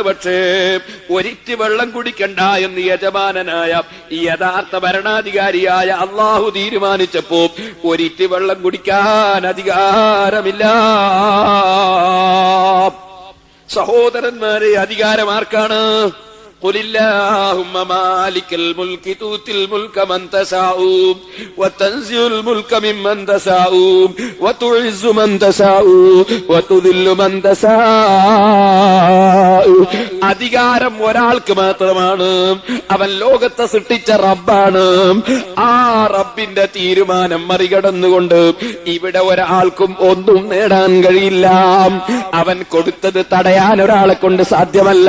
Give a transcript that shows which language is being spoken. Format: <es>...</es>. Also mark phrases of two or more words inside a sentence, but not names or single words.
<ml>പക്ഷേ ഒരിറ്റ് വെള്ളം കുടിക്കണ്ട എന്ന് യജമാനനായ യഥാർത്ഥ ഭരണാധികാരിയായ അള്ളാഹു തീരുമാനിച്ചപ്പോ ഒരിറ്റ് വെള്ളം കുടിക്കാൻ അധികാരമില്ല. സഹോദരന്മാരെ, അധികാരം ആർക്കാണ്?</ml> <ar>قل اللهم مالك الملك تؤتي الملك من تشاء وتنزع الملك ممن تشاء وتعز من تشاء وتذل من تشاء.</ar> <ml>അധികാരം ഒരാൾക്ക് മാത്രമാണ്. അവൻ ലോകത്തെ സൃഷ്ടിച്ച റബ്ബാണ്. ആ റബ്ബിന്റെ തീരുമാനം മറികടന്നുകൊണ്ട് ഇവിടെ ഒരാൾക്കും ഒന്നും നേടാൻ കഴിയില്ല. അവൻ കൊടുത്തത് തടയാൻ ഒരാളെ കൊണ്ട് സാധ്യമല്ല.</ml>